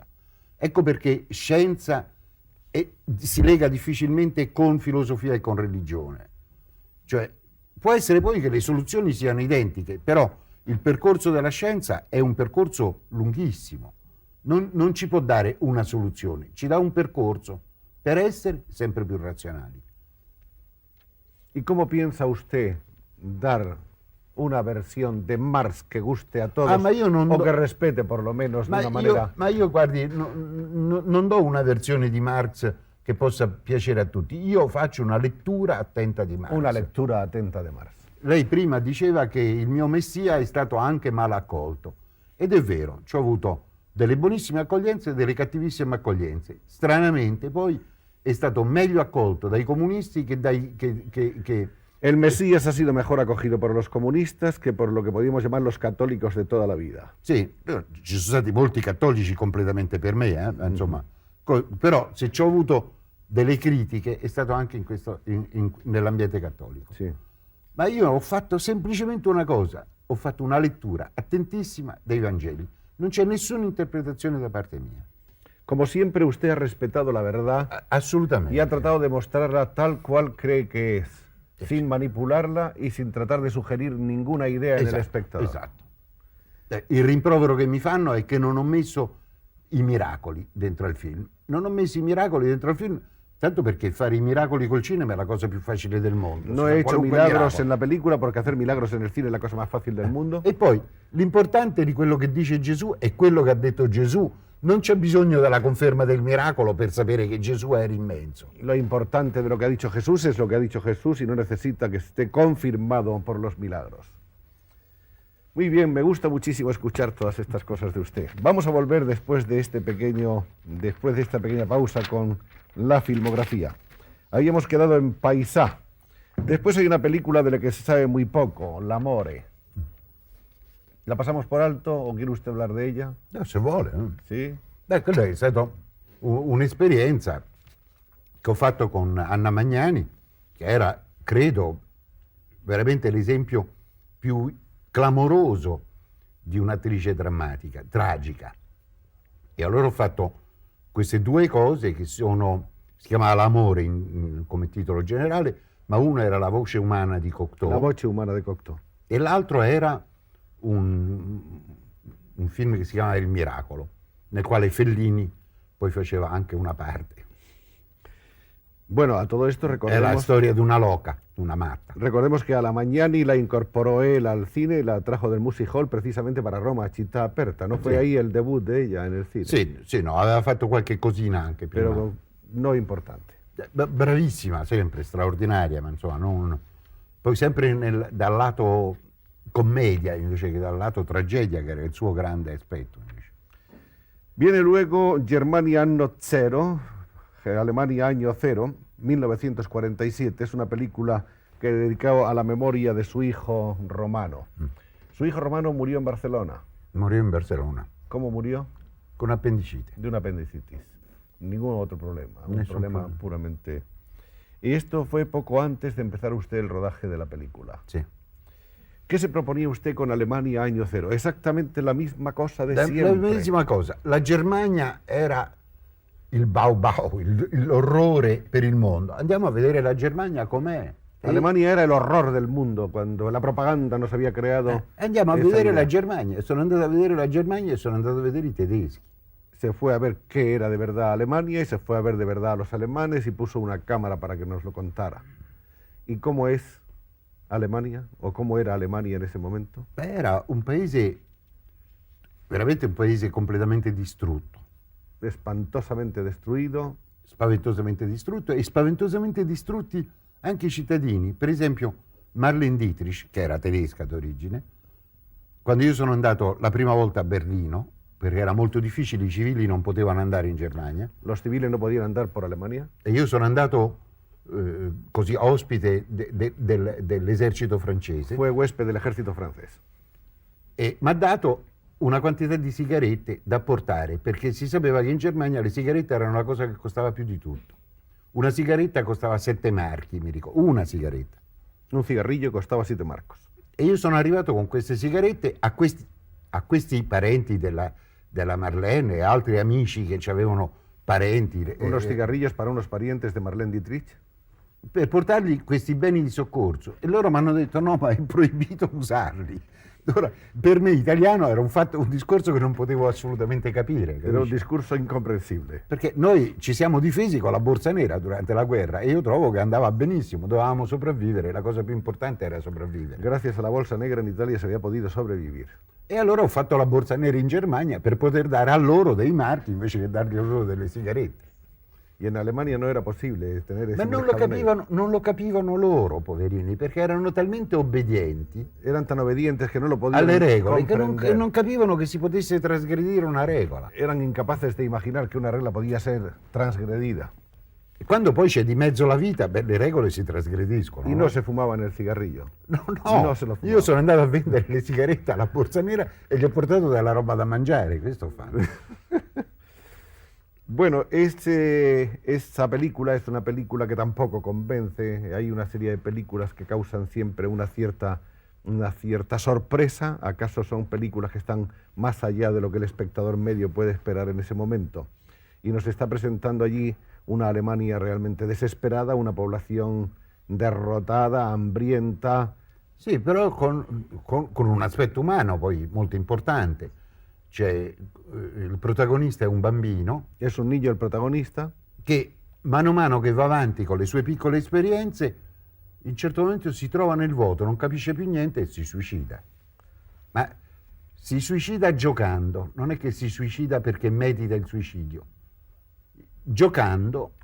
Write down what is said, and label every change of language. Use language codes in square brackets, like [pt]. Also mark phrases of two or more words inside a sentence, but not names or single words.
[it] Ecco perché scienza si lega difficilmente con filosofia e con religione. Cioè, può essere poi che le soluzioni siano identiche, però il percorso della scienza è un percorso lunghissimo. Non ci può dare una soluzione, ci dà un percorso per essere sempre più razionali. [es] ¿Y cómo piensa usted dar una versión de Marx que guste a todos [it] ma io non o do- [es] que respete por lo menos de una manera? [it] Ma io guardi, non do una versione di Marx che possa piacere a tutti. Io faccio una lettura attenta di Marx. [es] Una lectura atenta de Marx. [it] Lei prima diceva che il mio messia è stato anche mal accolto. Ed è vero, ci ho avuto delle buonissime accoglienze e delle cattivissime accoglienze. Stranamente poi è stato meglio accolto dai comunisti che dai... [es] El Mesías ha sido mejor acogido por los comunistas que por lo que podríamos llamar los católicos de toda la vida. [it] Sì, ci sono stati molti cattolici completamente per me, insomma. Però se ci ho avuto delle critiche è stato anche nell'ambiente cattolico. [es] Sí. [it] Ma io ho fatto semplicemente una cosa, ho fatto una lettura attentissima dei Vangeli. Non c'è nessuna interpretazione da parte mia. [es] Como siempre, usted ha respetado la verdad [it] Assolutamente. [es] y ha tratado de mostrarla tal cual cree que es, sin manipularla y sin tratar de sugerir ninguna idea en el espectador. [it] Esatto. Il rimprovero che mi fanno è che non ho messo i miracoli dentro al film. Non ho messo i miracoli dentro al film, tanto perché fare i miracoli col cinema è la cosa più facile del mondo. [es] No he hecho milagros en la película porque hacer milagros en el cine es la cosa más fácil del mundo. [it] E poi l'importante di quello che dice Gesù è quello che ha detto Gesù. Non c'è bisogno della conferma del miracolo per sapere che Gesù era immenso. [es] Lo importante de lo que ha dicho Jesús es lo que ha dicho Jesús y no necesita que esté confirmado por los milagros. Muy bien, me gusta muchísimo escuchar todas estas cosas de usted. Vamos a volver después de esta pequeña pausa con la filmografía. Habíamos quedado en Paisà. Después hay una película de la que se sabe muy poco, L'Amore. ¿La pasamos por alto o quiere usted hablar de ella? [it] No, se vuole. [es] Sí. [it] Quella è stata un'esperienza che ho fatto con Anna Magnani, che era, credo, veramente l'esempio più clamoroso di un'attrice drammatica, tragica. E allora ho fatto queste due cose che si chiamava L'Amore come titolo generale, ma una era La voce umana di Cocteau. La voce umana di Cocteau. E l'altro era un film che si chiama Il Miracolo, nel quale Fellini poi faceva anche una parte. [es] Bueno, a todo esto [it] È la storia di una loca, una matta. [es] Recordemos que a la Magnani la incorporó él al cine, la trajo del Music Hall precisamente para Roma, Città Aperta. ¿No fue ahí el debut de ella en el cine? [it] Sì, no, aveva fatto qualche cosina anche prima. [es] Pero no importante. [it] Bravissima, sempre, straordinaria, ma insomma, poi sempre dal lato commedia invece che dal lato tragedia, che era il suo grande aspetto. Invece. [es] Viene luego Germania Anno Zero, Alemania Año Cero, 1947. Es una película que dedicó a la memoria de su hijo Romano. Su hijo Romano murió en Barcelona. [it] Murió in Barcellona. [es] ¿Cómo murió? [it] Con appendicite. [es] De una apendicitis. Ningún otro problema. Un [it] Nessun problema [es] problema. puramente... Y esto fue poco antes de empezar usted el rodaje de la película. [it] Sì. [es] ¿Qué se proponía usted con Alemania Año Cero? Exactamente la misma cosa de [it] La [es] siempre. [it] medesima cosa. La Germania era il bau, l'orrore per il mondo. Andiamo a vedere la Germania com'è. [es] Alemania era el horror del mundo cuando la propaganda nos había creado. [it] Andiamo a [es] esa [it] vedere [es] idea. [it] la Germania. Sono andato a vedere la Germania e sono andato a vedere i tedeschi. [es] se fue a ver qué era de verdad Alemania y se fue a ver de verdad a los alemanes y puso una cámara para que nos lo contara. ¿Y cómo es Alemania o cómo era Alemania en ese momento? [it] Era un paese, veramente un paese completamente distrutto. [es] Espantosamente destruido. [it] Spaventosamente distrutto e spaventosamente distrutti anche i cittadini. Per esempio Marlene Dietrich, che era tedesca d'origine, quando io sono andato la prima volta a Berlino, perché era molto difficile, i civili non potevano andare in Germania. [es] Los civiles no podían andar por Alemania. [it] E io sono andato così ospite dell'esercito francese. [es] Fue huésped del ejército francés. [it] E mi ha dato una quantità di sigarette da portare, perché si sapeva che in Germania le sigarette erano una cosa che costava più di tutto. Una sigaretta costava 7 marchi, mi ricordo, una sigaretta. [es] Un cigarrillo costaba 7 marcos. [it] E io sono arrivato con queste sigarette a questi parenti della Marlene e altri amici che avevano parenti. [es] Unos cigarrillos para unos parientes de Marlene Dietrich. [it] Per portargli questi beni di soccorso. E loro mi hanno detto no, ma è proibito usarli. Ora, per me italiano era un discorso che non potevo assolutamente capire. Capisci? Era un discorso incomprensibile. Perché noi ci siamo difesi con la borsa nera durante la guerra e io trovo che andava benissimo, dovevamo sopravvivere, la cosa più importante era sopravvivere. [es] Gracias a la bolsa negra en Italia se había podido sobrevivir. [it] E allora ho fatto la borsa nera in Germania per poter dare a loro dei marchi invece che dargli a loro delle sigarette. [es] Y en Alemania no era posible tener ese [it] Ma non lo capivano loro, poverini, perché erano talmente obbedienti [es] Eran tan obedientes que no lo podían [it] alle regole che [es] comprender. [it] non capivano che si potesse trasgredire una regola. [es] Eran incapaces de imaginar que una regla podía ser transgredida. [it] E quando poi c'è di mezzo la vita, beh, le regole si trasgrediscono. [es] Y no se fumaban el cigarrillo. [it] No, [es] No se lo fumava. [it] io sono andato a vendere le sigarette alla borsa nera e gli ho portato della roba da mangiare, questo ho fatto. [es] Bueno, esta película es una película que tampoco convence. Hay una serie de películas que causan siempre una cierta sorpresa. ¿Acaso son películas que están más allá de lo que el espectador medio puede esperar en ese momento? Y nos está presentando allí una Alemania realmente desesperada, una población derrotada, hambrienta. [it] Sì, però con un aspetto umano poi molto importante. Cioè, il protagonista è un bambino [es] Es un niño el protagonista [it] che mano a mano che va avanti con le sue piccole esperienze, in un certo momento si trova nel vuoto, non capisce più niente e si suicida. Ma si suicida giocando, non è che si suicida perché medita il suicidio. Giocando,